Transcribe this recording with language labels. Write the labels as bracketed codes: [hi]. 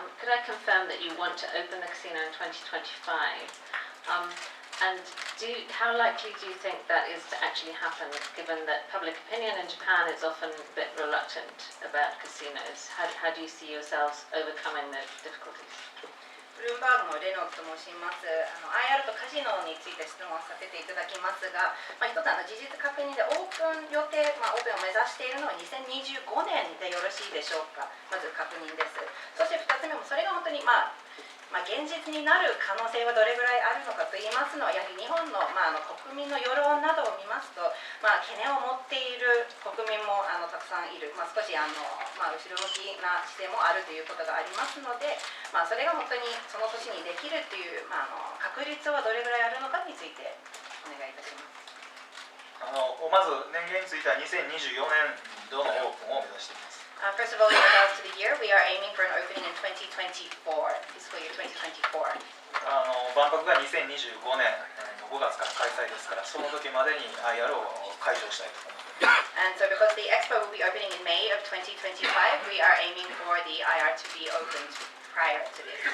[en] Could I confirm that you want to open the casino in 2025? And how likely do you think that is to actually happen, given that public opinion in Japan is often a bit reluctant about casinos? How do you see yourselves overcoming those difficulties? [ja] ブルームバーグのレノと申します。IR とカジノについて質問させていただきますが、一つ事実確認でオープン予定、オープンを目指しているのは2025年でよろしいでしょうか。まず確認です。そして2つ目もそれが本当に現実になる可能性はどれぐらいあるのかといいますのは、やはり日本の、国民の世論などを見ますと、懸念を持っている国民もたくさんいる、少し後ろ向きな姿勢もあるということがありますので、それが本当にその年にできるという、確率はどれぐらいあるのかについてお願いいたします。まず年限については2024年度のオープンを目指しています。 [en] First of all, in regards to the year, we are aiming for an opening in 2024, fiscal year 2024. [ja] 万博が2025年の5月から開催ですから、その時までに IR を開場したいと思っています。 [en] And so because the expo will be opening in May of 2025, we are aiming for the IR to be opened prior to this.